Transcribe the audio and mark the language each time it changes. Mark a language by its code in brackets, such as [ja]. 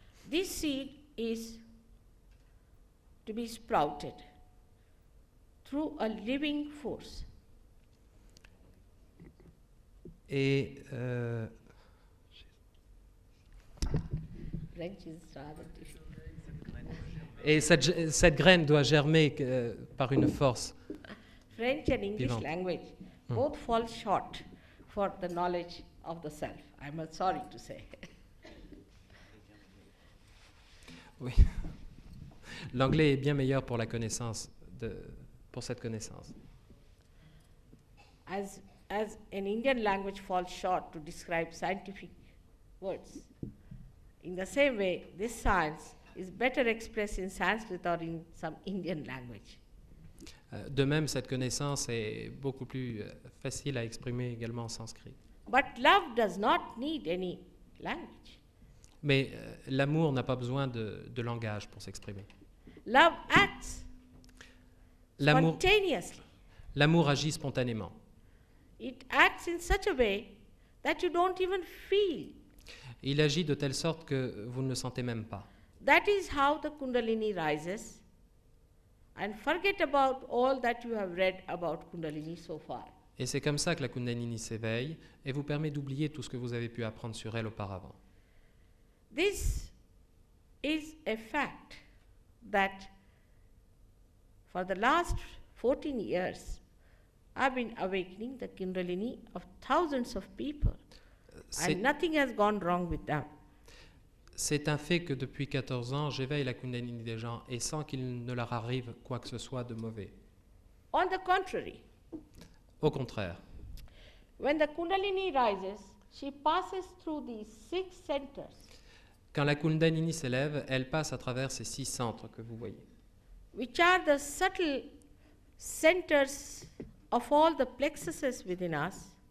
[en] This seed is to be sprouted through a living force. [fr] Et [en] French is rather difficult. [fr] Et cette graine doit germer par une force. [en] French and English [fr] Vivante. [en] language both fall short for the knowledge of the self. I'm sorry to say. [fr] Oui. L'anglais est bien meilleur pour la connaissance, pour cette connaissance. [en] As an Indian language falls short to describe scientific words, in the same way, this science is better expressed in Sanskrit or in some Indian language. [fr] De même, cette connaissance est beaucoup plus facile à exprimer également en sanskrit. [en] But love does not need any language. [fr] Mais l'amour n'a pas besoin de langage pour s'exprimer. [en] Love acts [fr] L'amour [en] spontaneously. [fr] agit spontanément. [en] It acts in such a way that you don't even feel. [fr] Il agit de telle sorte que vous ne le sentez même pas. [en] That is how the Kundalini rises. And forget about all that you have read about Kundalini so far. [fr] Et c'est comme ça que la Kundalini s'éveille et vous permet d'oublier tout ce que vous avez pu apprendre sur elle auparavant. [en] This is a fact that for the last 14 years, I've been awakening the Kundalini of thousands of people, and nothing has gone wrong with them. [fr] C'est un fait que depuis 14 ans, j'éveille la Kundalini des gens et sans qu'il ne leur arrive quoi que ce soit de mauvais. [en] On the contrary, [fr] Au contraire, [en] when the Kundalini rises, she passes through these 6 centers, [fr] quand la Kundalini s'élève, elle passe à travers ces 6 centres que vous voyez, [en] which are the subtle centers of all the plexuses within us,